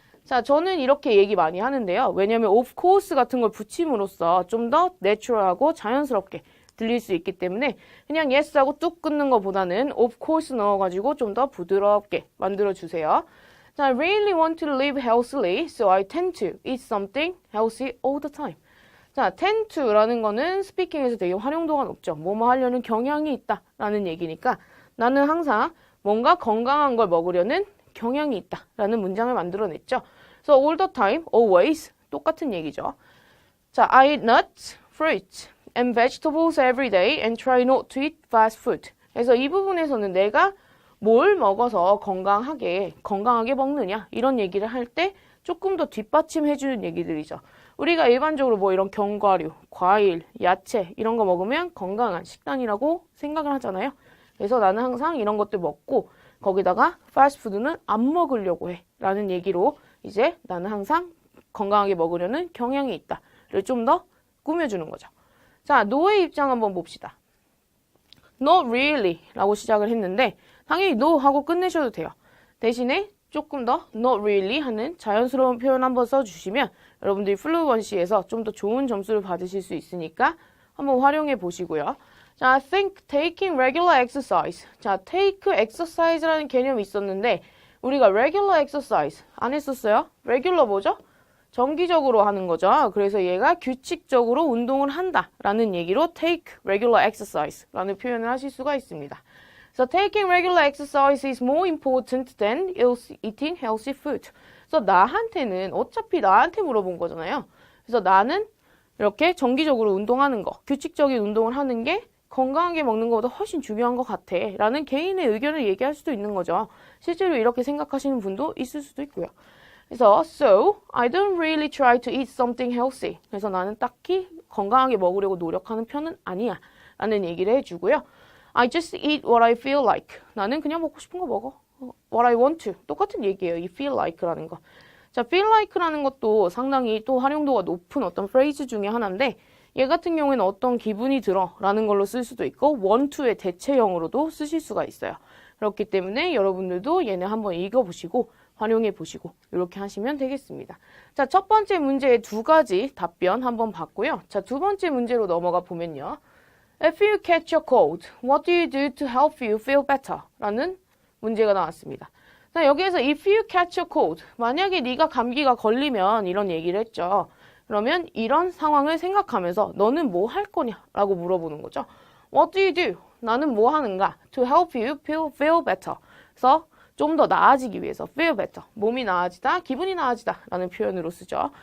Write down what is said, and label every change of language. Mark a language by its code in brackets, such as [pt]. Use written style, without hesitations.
[ko] 자, 저는 이렇게 얘기 많이 하는데요. 왜냐하면 [en] of course [ko] 같은 걸 붙임으로써 좀 더 내추럴하고 자연스럽게 들릴 수 있기 때문에 그냥 yes하고 뚝 끊는 것보다는 of course 넣어가지고 좀 더 부드럽게 만들어주세요. [en] 자, I really want to live healthily, so I tend to eat something healthy all the time. [ko] 자, [en] tend to [ko] 라는 거는 스피킹에서 되게 활용도가 높죠. 뭐뭐 하려는 경향이 있다라는 얘기니까 나는 항상 뭔가 건강한 걸 먹으려는 경향이 있다라는 문장을 만들어냈죠. 그래서 [en] all the time, always [ko] 똑같은 얘기죠. 자, [en] I eat nuts, fruits, and vegetables every day and try not to eat fast food. [ko] 그래서 이 부분에서는 내가 뭘 먹어서 건강하게 먹느냐 이런 얘기를 할 때 조금 더 뒷받침해주는 얘기들이죠. 우리가 일반적으로 뭐 이런 견과류, 과일, 야채 이런 거 먹으면 건강한 식단이라고 생각을 하잖아요. 그래서 나는 항상 이런 것들 먹고 거기다가 패스트푸드는 안 먹으려고 해 라는 얘기로 이제 나는 항상 건강하게 먹으려는 경향이 있다를 좀 더 꾸며주는 거죠. 자, no의 입장 한번 봅시다. [en] Not really [ko] 라고 시작을 했는데 당연히 no 하고 끝내셔도 돼요. 대신에 조금 더 [en] not really [ko] 하는 자연스러운 표현 한번 써주시면 여러분들이 플루언시에서 좀 더 좋은 점수를 받으실 수 있으니까 한번 활용해 보시고요. [en] 자, I think taking regular exercise. [ko] 자, [en] take exercise [ko] 라는 개념이 있었는데 우리가 [en] regular exercise [ko] 안 했었어요? regular 뭐죠? 정기적으로 하는 거죠. 그래서 얘가 규칙적으로 운동을 한다라는 얘기로 [en] take regular exercise [ko] 라는 표현을 하실 수가 있습니다. [en] So taking regular exercise is more important than eating healthy food. [ko] 그래서 나한테는 어차피 나한테 물어본 거잖아요. 그래서 나는 이렇게 정기적으로 운동하는 거, 규칙적인 운동을 하는 게 건강하게 먹는 것보다 훨씬 중요한 것 같아 라는 개인의 의견을 얘기할 수도 있는 거죠. 실제로 이렇게 생각하시는 분도 있을 수도 있고요. 그래서 [en] So, I don't really try to eat something healthy. [ko] 그래서 나는 딱히 건강하게 먹으려고 노력하는 편은 아니야 라는 얘기를 해주고요. [en] I just eat what I feel like. [ko] 나는 그냥 먹고 싶은 거 먹어. [en] What I want to. [ko] 똑같은 얘기예요. 이 [en] feel like [ko] 라는 거. 자, feel like라는 것도 상당히 또 활용도가 높은 어떤 프레이즈 중에 하나인데 얘 같은 경우에는 어떤 기분이 들어 라는 걸로 쓸 수도 있고 [en] want to [ko] 의 대체형으로도 쓰실 수가 있어요. 그렇기 때문에 여러분들도 얘네 한번 읽어보시고 활용해 보시고 이렇게 하시면 되겠습니다. 자, 첫 번째 문제의 2가지 답변 한번 봤고요. 자, 두 번째 문제로 넘어가 보면요. [en] If you catch a cold, what do you do to help you feel better? 라는 문제가 나왔습니다. [ko] 자, 여기에서 [en] if you catch a cold, [ko] 만약에 네가 감기가 걸리면 이런 얘기를 했죠. 그러면 이런 상황을 생각하면서 너는 뭐 할 거냐? 라고 물어보는 거죠. [en] What do you do? [ko] 나는 뭐 하는가? [en] To help you feel better. [ko] 그래서 좀 더 나아지기 위해서 [en] feel better. [ko] 몸이 나아지다, 기분이 나아지다 라는 표현으로 쓰죠.